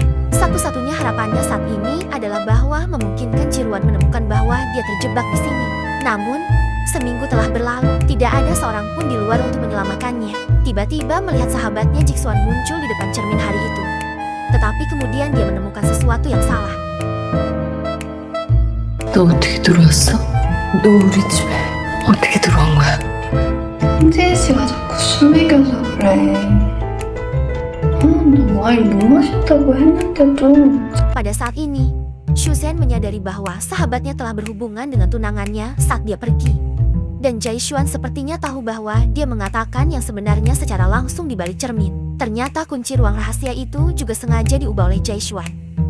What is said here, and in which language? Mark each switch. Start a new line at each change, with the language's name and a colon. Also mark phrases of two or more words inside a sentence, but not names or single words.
Indonesian: Satu-satunya harapannya saat ini adalah bahwa memungkinkan Jiruan menemukan bahwa dia terjebak di sini. Namun, seminggu telah berlalu, tidak ada seorang pun di luar untuk menyelamatkannya. Tiba-tiba melihat sahabatnya Jiksuan muncul di depan cermin hari itu. Tetapi kemudian dia menemukan sesuatu yang salah.
Korean: 너 어떻게 들어왔어? 너 우리 집에 어떻게 들어온 거야? 홍지혜 씨가 자꾸 술 먹여서 그래. 너 와인 못 마신다고 했는데도.
Indonesian: Pada saat ini, Shushen menyadari bahwa sahabatnya telah berhubungan dengan tunangannya saat dia pergi. Dan Jaishuan sepertinya tahu bahwa dia mengatakan yang sebenarnya secara langsung di balik cermin. Ternyata kunci ruang rahasia itu juga sengaja diubah oleh Jaishuan.